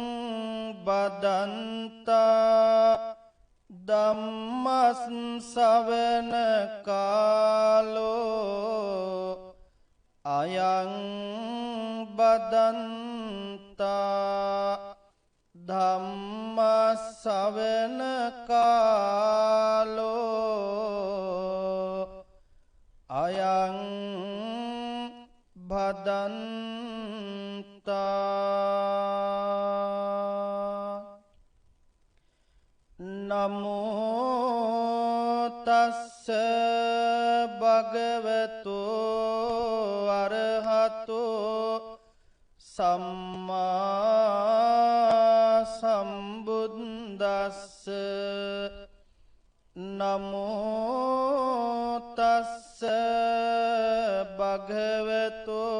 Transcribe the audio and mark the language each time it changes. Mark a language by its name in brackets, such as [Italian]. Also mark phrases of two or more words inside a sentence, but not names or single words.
[Pali] බදන්තා ධම්ම ශ්‍රවණ කාලෝ අයං බදන්තා ධම්ම ශ්‍රවණ කාලෝ අයං බදන්තා නමෝ තස්ස භගවතු අරහතෝ සම්මා සම්බුද්දස්ස නමෝ තස්ස භගවතු